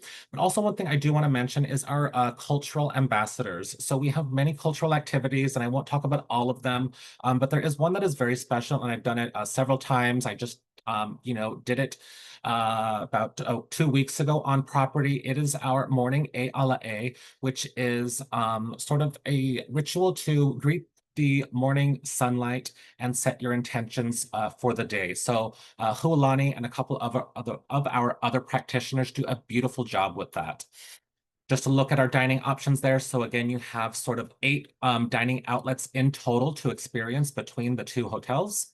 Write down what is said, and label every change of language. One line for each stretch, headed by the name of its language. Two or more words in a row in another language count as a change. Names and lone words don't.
English: But also one thing I do want to mention is our cultural ambassadors. So we have many cultural activities, and I won't talk about all of them, but there is one that is very special, and I've done it several times. I just, did it about 2 weeks ago on property. It is our morning e ala e, which is sort of a ritual to greet the morning sunlight and set your intentions for the day. So Hualani and a couple of our other practitioners do a beautiful job with that. Just to look at our dining options there. So again, you have sort of 8 dining outlets in total to experience between the 2 hotels.